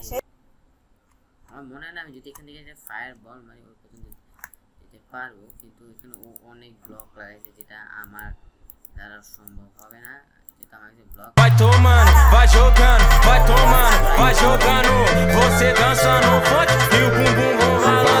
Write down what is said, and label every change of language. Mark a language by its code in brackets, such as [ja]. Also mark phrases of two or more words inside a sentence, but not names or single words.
[bn] আমার মনে হয় না আমি যদি এখান থেকে একটা ফায়ার বল মারি ওর পর্যন্ত যেতে পারবো, কিন্তু এখানে ও অনেক ব্লক লাগাইছে যেটা আমার দ্বারা সম্ভব হবে না, যেটা আমার কাছে ব্লক। [pt] Vai tomando, vai jogando, vai tomando, vai jogando. Você dança no funk e o bumbum bomba